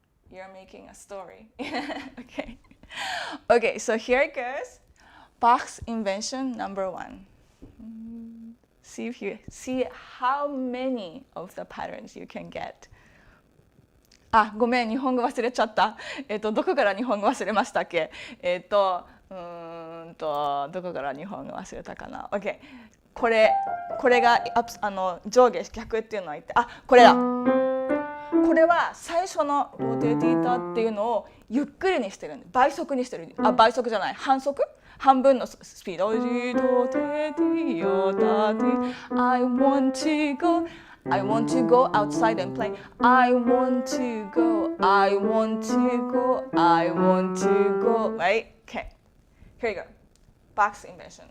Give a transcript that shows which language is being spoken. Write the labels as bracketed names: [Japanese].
[English] You're making a story. Okay. Okay, so here it goes. Bach's invention number 1. See if you see how many of the patterns you can get. [Japanese] あ、ごめん、日本語忘れちゃった。どこから日本語忘れましたっけ？どこから日本語忘れたかな？ OK。これが上下逆っていうのは言って、あ、これだ。これは最初のドテティタっていうのをゆっくりにしてるんで、倍速にしてる。あ、倍速じゃない、半速？半分のスピード。 [English] ドテティヨタティ I want to go I want to go outside and play. I want to go. I want to go. I want to go. Right? Okay. Here you go. Bach's invention.